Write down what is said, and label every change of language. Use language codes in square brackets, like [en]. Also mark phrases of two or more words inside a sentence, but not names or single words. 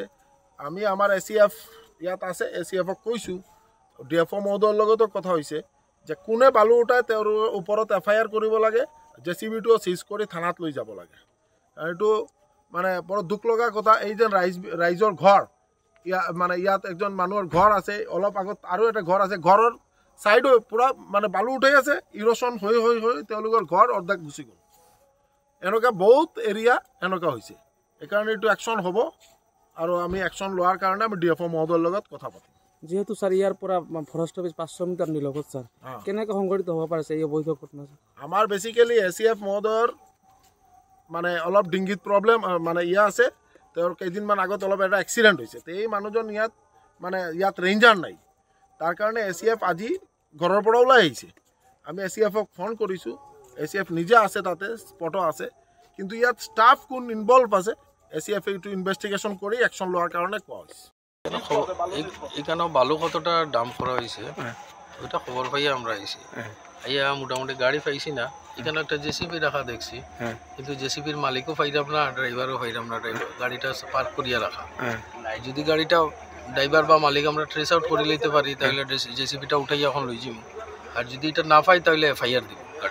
[as] আমি আমাৰ এচিএফ ইয়াত আছে, এচিএফক কৈছোঁ, ডিএফঅ মহোদয়ৰ লগতো কথা হৈছে যে কোনে বালু উঠায় তেওঁৰ ওপৰত এফআইআৰ কৰিব লাগে, জেচিবিটো চিজ কৰি থানাত লৈ যাব লাগে। এইটো মানে বৰ দুখ লগা কথা। এই যে ৰাইজৰ ঘৰ, মানে ইয়াত একজন মানুহৰ ঘৰ আছে, অলপ আগত আৰু এটা ঘৰ আছে, ঘৰৰ সাইডো পুরা মানে বালু উঠে আছে, ইরোশন হয়ে হয়ে হয়ে তেওঁলোকৰ ঘৰ অৰ্ধেক গুচি গ'ল। এনেকুৱা বহুত এৰিয়া এনেকুৱা হৈছে। এইকাৰণে এইটো একশ্যন হ'ব আৰু আমি একশ্যন লোৱাৰ কাৰণে আমি ডিএফঅ মহোদয়ৰ লগত কথা পাতিম। যেহেতু স্যার ইয়াৰ পৰা [en] forest office [as] 500 মিটাৰ নিলগত স্যাৰ কেনেকৈ সংঘটিত হ'ব পাৰিছে এই অবৈধ ঘটনা? আমাৰ বেচিকেলি এচিএফ মহোদয়ৰ মানে অলপ ডিংগিত প্ৰব্লেম মানে ইয়া আছে। তেওঁৰ কেইদিনমান আগত অলপ এটা এক্সিডেণ্ট হৈছে। এই মানুহজন ইয়াত মানে ইয়াত ৰেঞ্জাৰ নাই, তাৰ কাৰণে এচিএফ আজি ঘৰৰ পৰা ওলাই আহিছে। আমি এচিএফক ফোন কৰিছোঁ, এচিএফ নিজে আছে, তাতে স্পটো আছে, কিন্তু ইয়াত ষ্টাফ কোন ইনভলভ আছে এচিএফ এইটো ইনভেষ্টিগেশ্যন কৰি একশ্যন লোৱাৰ কাৰণে কোৱা হৈছে। [bn] এখানে বালু কতটা ডাম্প করা হয়েছে ওইটা খবর পাইয়ে আমরা আইছি। আইয়া মোটামুটি গাড়ি পাইছি না, এখানে একটা জেসিবি রাখা দেখছি, কিন্তু জেসিবির মালিকও পাইলাম না, ড্রাইভারও পাইলাম না, গাড়িটা পার্ক করিয়া রাখা। যদি গাড়িটা ড্রাইভার বা মালিক আমরা [en] trace out [bn] করে লইতে পারি তাহলে জেসিবিটা উঠাই এখন লই যাবো, আর যদি এটা না পাই তাহলে এফআইআর দিব গাড়ি।